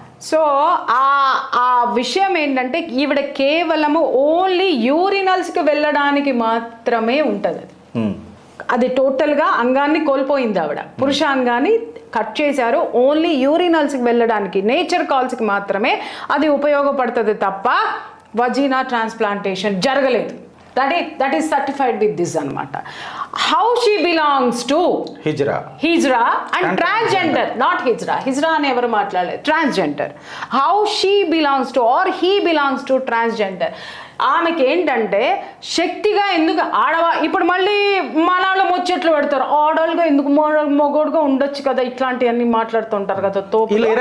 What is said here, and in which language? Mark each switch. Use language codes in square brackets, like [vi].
[te] So ఆ విషయం ఏంటంటే ఈవిడ కేవలము ఓన్లీ యూరినల్స్కి వెళ్ళడానికి మాత్రమే ఉంటుంది. అది టోటల్గా అంగాన్ని కోల్పోయింది ఆవిడ, పురుషాంగాన్ని కట్ చేశారు, ఓన్లీ యూరినల్స్కి వెళ్ళడానికి నేచర్ కాల్స్కి మాత్రమే అది ఉపయోగపడుతుంది తప్ప వజీనా ట్రాన్స్ప్లాంటేషన్ జరగలేదు. [en] that is certified with this anamata. How she belongs to hijra and transgender, not hijra [te] ane evaru maatladaledu, [en] transgender. How she belongs to or he belongs to transgender. [te] ఆమెకి ఏంటంటే శక్తిగా ఎందుకు ఆడవా, ఇప్పుడు మళ్ళీ మనలో ముచ్చట్లు పెడతారు, ఆడవాళ్ళుగా ఎందుకు మొగోడుగా ఉండొచ్చు కదా, ఇట్లాంటివన్నీ మాట్లాడుతుంటారు కదా తోపు.